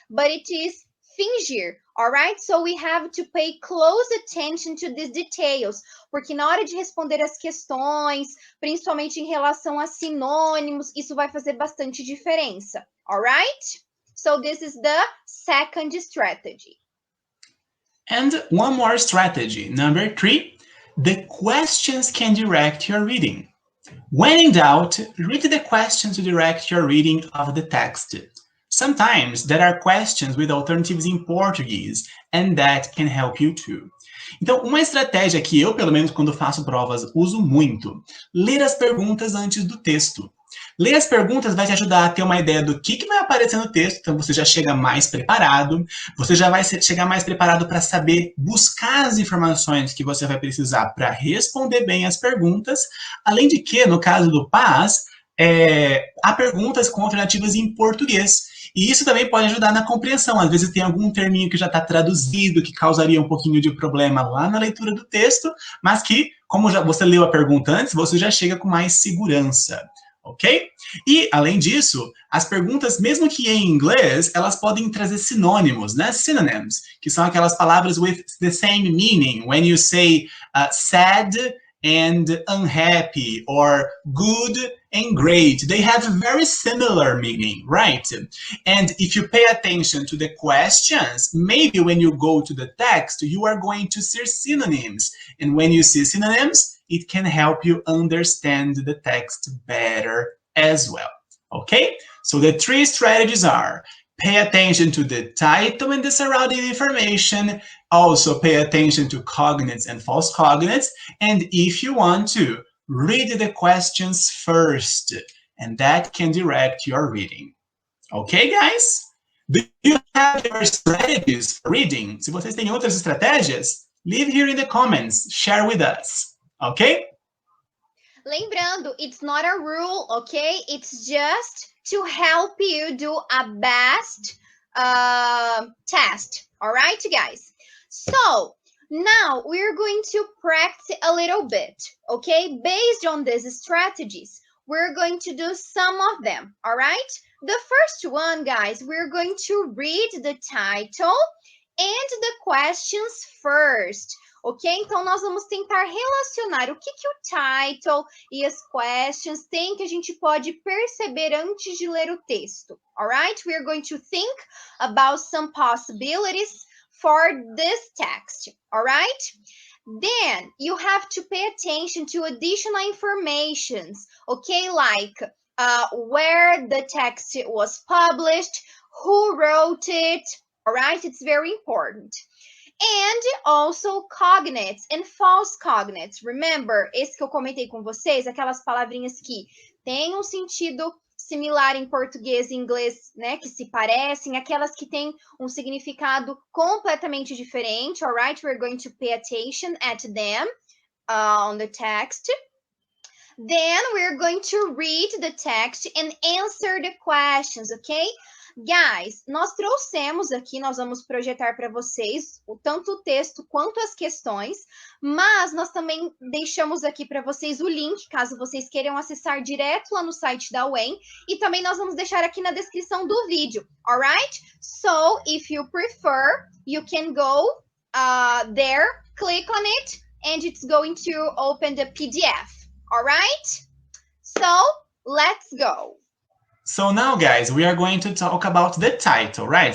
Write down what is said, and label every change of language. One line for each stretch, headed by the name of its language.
English: But it is fingir, alright? So we have to pay close attention to these details,
Portuguese: porque na hora de responder as questões, principalmente em relação a sinônimos, isso vai fazer bastante diferença, alright?
English: So this is the second strategy. And one more strategy, number 3, the questions can direct your reading. When in doubt, read the question to direct your reading of the text. Sometimes there are questions with alternatives in Portuguese, and that can help you too.
Portuguese: Então, uma estratégia que eu, pelo menos quando faço provas, uso muito, ler as perguntas antes do texto. Ler as perguntas vai te ajudar a ter uma ideia do que vai aparecer no texto, então você já chega mais preparado, você já vai chegar mais preparado para saber buscar as informações que você vai precisar para responder bem as perguntas, além de que, no caso do PAS, há perguntas com alternativas em português. E isso também pode ajudar na compreensão. Às vezes tem algum terminho que já está traduzido, que causaria um pouquinho de problema lá na leitura do texto, mas que, como você leu a pergunta antes, você já chega com mais segurança. Ok? E, além disso, as perguntas, mesmo que em inglês, elas podem trazer sinônimos, né? Synonyms, que são aquelas palavras
English: with the same meaning. When you say sad and unhappy, or good and great, they have very similar meaning, right? And if you pay attention to the questions, maybe when you go to the text, you are going to see synonyms. And when you see synonyms, it can help you understand the text better as well, okay? So the three strategies are: pay attention to the title and the surrounding information, also pay attention to cognates and false cognates, and if you want to, read the questions first, and that can direct your reading. Okay, guys? Do you have your strategies for reading?
Portuguese: Se vocês têm outras estratégias,
English: leave here in the comments, share with us. Okay? Lembrando, it's not a rule, okay? It's just to help you do a best test. All right, guys? So, now we're going to practice a little bit, okay? Based on these strategies, we're going to do some of them, all right? The first one, guys, we're going to read the title and the questions first. Ok?
Portuguese: Então, nós vamos tentar relacionar o que o title e as questions têm que a gente pode perceber antes de ler o texto.
English: Alright? We are going to think about some possibilities for this text. Alright? Then, you have to pay attention to additional informations. Okay? Like where the text was published, who wrote it. Alright? It's very important. And also cognates and false cognates.
Portuguese: Remember, esse que eu comentei com vocês, aquelas palavrinhas que têm um sentido similar em português e inglês, né, que se parecem, aquelas que têm um significado completamente diferente, alright?
English: We're going to pay attention at them on the text. Then we're going to read the text and answer the questions, okay?
Portuguese: Guys, nós trouxemos aqui, nós vamos projetar para vocês tanto o texto quanto as questões, mas nós também deixamos aqui para vocês o link, caso vocês queiram acessar direto lá no site da UEM, e também nós vamos deixar aqui na descrição do vídeo, alright?
English: So, if you prefer, you can go there, click on it, and it's going to open the PDF, alright? So, let's go. So now, guys, we are going to talk about the title, right?